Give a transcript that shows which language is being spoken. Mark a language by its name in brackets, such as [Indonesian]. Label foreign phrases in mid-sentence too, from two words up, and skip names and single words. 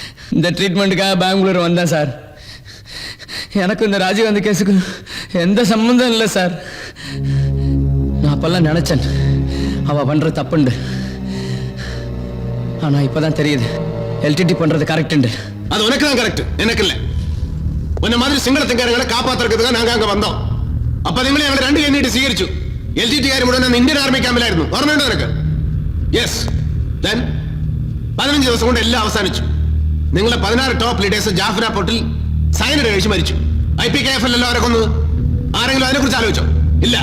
[Tamil] இந்த ட்ரீட்மெண்ட்டுக்காக பெங்களூர் வந்தேன் சார். எனக்கு இந்த ராஜீவ்காந்தி கேஸுக்கு எந்த சம்மந்தம் இல்லை சார். நான் அப்பெல்லாம் நினைச்சேன் அவ பண்ற தப்புண்டு. ஆனா இப்பதான் தெரியுது எல்டிடி பண்றது கரெக்ட். அது உனக்கு தான் கரெக்ட், எனக்கு இல்ல. உன்ன மாதிரி சிங்களத்துக்காரங்களை காப்பாத்துறதுக்கு நாங்க அங்க வந்தோம். [Malayalam] അപ്പൊ നിങ്ങൾ ഞങ്ങൾ രണ്ട് കൈനീട്ടി സ്വീകരിച്ചു. LTT കാർ മുഴുവൻ ഇന്ത്യൻ ആർമി ക്യാമ്പിലായിരുന്നു. ഓർമ്മയുണ്ടോ നിനക്ക്? യെസ്. 15 ദിവസം കൊണ്ട് എല്ലാം അവസാനിച്ചു. നിങ്ങളെ 16 [English] top leaders [Malayalam] ജാഫ്ര പോർട്ടിൽ സൈനഡ് കഴിച്ച് മരിച്ചു. IPKF അല്ലല്ലോ അവരെ കൊന്നത്. ആരെങ്കിലും അതിനെ കുറിച്ച് ആലോചിച്ചോ? ഇല്ല.